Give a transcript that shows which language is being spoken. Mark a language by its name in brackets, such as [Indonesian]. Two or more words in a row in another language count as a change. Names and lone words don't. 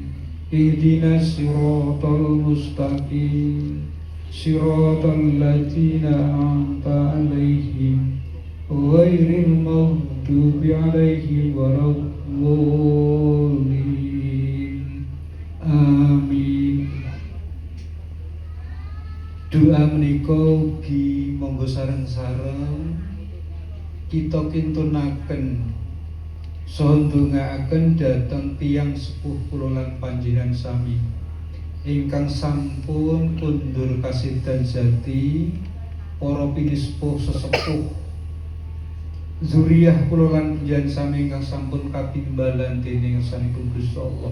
[Arabic] اهدنا الصراط المستقيم. صراط الذين أنعمت عليهم غير المغضوب عليهم ولا الضالين. Amin. [Javanese] Doa menika ugi monggo sareng-sareng kita kintunaken saha ndongaaken dhateng tiyang sepuh kula lan panjenengan sami ingkang sampun kundur kasedan jati, para pinispuh sesepuh zuriyah kula lan panjenengan sami ingkang sampun katimbalan dening sanipun Gusti Allah.